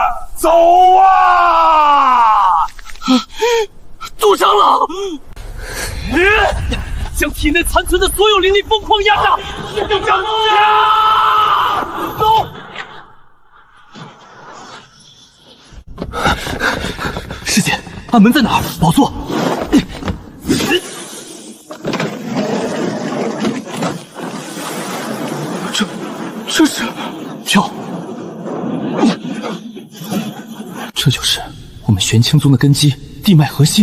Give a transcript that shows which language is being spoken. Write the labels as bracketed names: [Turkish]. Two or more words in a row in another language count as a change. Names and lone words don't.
[Chinese] 走啊！杜長老，将體內殘存的所有靈力瘋狂壓榨。走！師姐，暗門在哪兒？寶座。这是跳。这就是我们玄清宗的根基——地脉核心。